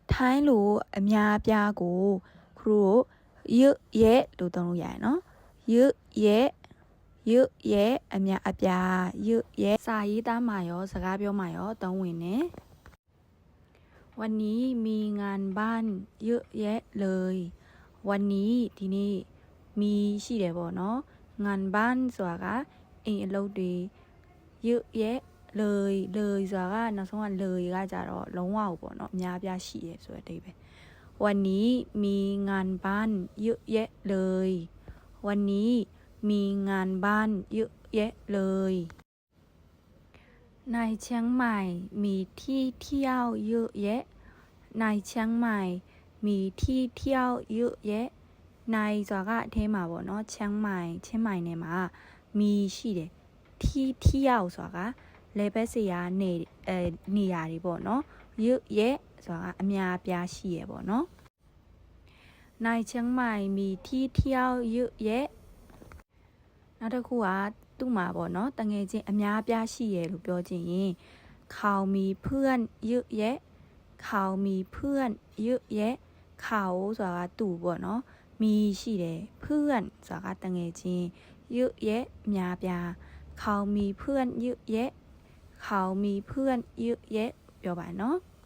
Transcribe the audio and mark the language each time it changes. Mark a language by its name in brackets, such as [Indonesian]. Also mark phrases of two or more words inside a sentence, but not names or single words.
[Burmese] ထိုင်းလိုအများပြားကိုခရိုရွရဲ့လို့သုံးလို့ရတယ်နော်ရွရဲ့အများအပြားရွရဲ့စာရေးသားမှာရောစကားပြောမှာရောသုံးဝင်နေ [Thai] วันนี้มีงานบ้านเยอะแยะเลยวันนี้ [Burmese] ဒီနေ့มีရှိတယ်ပေါ့နော်งานบ้านဆိုတာက အိမ်အလုပ်တွေ [Thai] เยอะแยะเลย [Burmese] ဆိုတာကနောက်ဆုံးကเลยကကြတော့လုံးဝပေါ့နော်အများပြားရှိတယ်ဆိုတဲ့အဓိပ္ပာယ် [Thai] วันนี้มีงานบ้านเยอะแยะเลยวันนี้มีงานบ้านเยอะแยะ เลยในเชียงใหม่มีที่เที่ยวเยอะแยะในเชียงใหม่มีที่เที่ยวเยอะแยะใน [Burmese] ဆိုတာကအထဲမှာပေါ့နော်ချင်းမို င်နယ်မှာมีရှိတယ်ที่เที่ยวဆိုတာကလေဘက်စရာနေရာတွေပေါ့နော်เยอะแยะ ဆိုတာကအများပြားရှိရပေါ့နော် [Thai] ในเชียงใหม่มีที่เที่ยวเยอะแยะ [Burmese] နောက်တစ်ခုကသူ့မှာပေါ့နော်တငယ်ချင်းအများပြားရှိရလို့ပြောချင်ရင် [Thai] เขามีเพื่อนเยอะแยะเขา [Burmese] มีเพื่อนเยอะแยะเขาဆိုတာကသူ့ပေါ့နော်มีရှိတယ်เพื่อนဆိုတာကတငယ်ချင်းเยอะแยะအများပြား [Thai] เขามีเพื่อนเยอะแยะเขามีเพื่อนเยอะแยะ [Burmese] ပြောပါနော်